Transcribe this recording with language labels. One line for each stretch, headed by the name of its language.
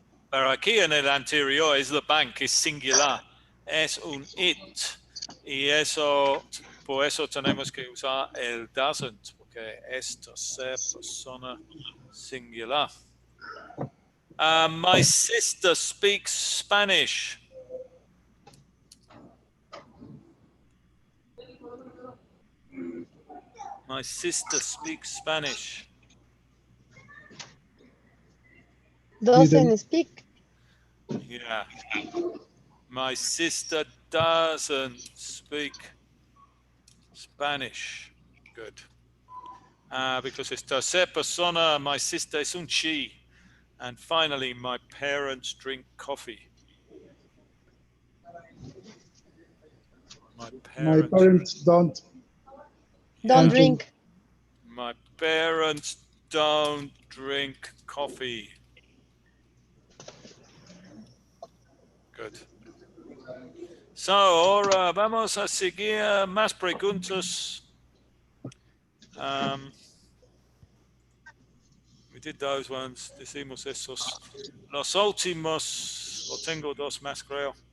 Spanish: Pero aquí en el anterior es the bank, es singular. Es un it. Y eso, por eso tenemos que usar el doesn't, porque es tercera persona singular.
English: My sister speaks Spanish. My sister speaks Spanish. Doesn't speak. Yeah. My sister doesn't speak Spanish. Good. Because it's
Spanish: tercera persona,
English: my sister
Spanish: es un
English: she. And finally, my parents drink coffee. My parents don't. Don't drink. My parents don't drink coffee. Good.
Spanish: So, ahora vamos a seguir más preguntas.
English: We did those ones.
Spanish: Decimos esos. Los últimos, o tengo dos más, creo.